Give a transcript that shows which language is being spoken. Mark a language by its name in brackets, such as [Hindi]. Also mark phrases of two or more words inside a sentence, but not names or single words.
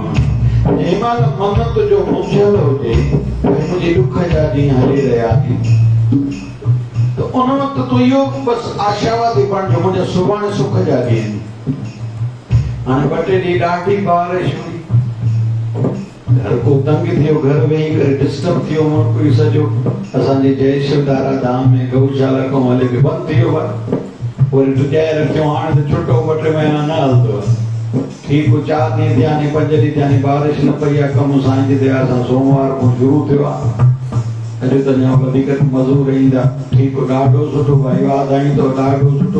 [Sindhi] जंहिंमहिल मन तुंहिंजो मुंझियल हुजे, मुंहिंजी दुख जा ॾींहं हली रहिया आहिनि, त उन वक़्तु तूं इहो बसि आशावादी बणिजो, मुंहिंजा सुभाणे सुख जा ॾींहं आहिनि। हाणे 2 टे ॾींहं ॾाढी बारिश हुई, घर को तंग थियो, घर वेही करे डिस्टर्ब थियो मुल्क सॼो। असांजे जय शिवदारा धाम में गौशाला कमु हले पियो, बंदि थी वियो, वरी टुजाए रखियो, हाणे त छुटो 2 टे महीना न हलंदो। ठीक 4 ॾींहं थिया आहिनि, 5 ॾींहं थिया आहिनि, बारिश न पई आहे। कमु साईं जी दया सां सोमवार खां शुरू थियो आहे। अॼु त अञा वधीक मज़ूर ईंदा। ठीकु, ॾाढो सुठो भाई, वाधायूं अथव, ॾाढो सुठो।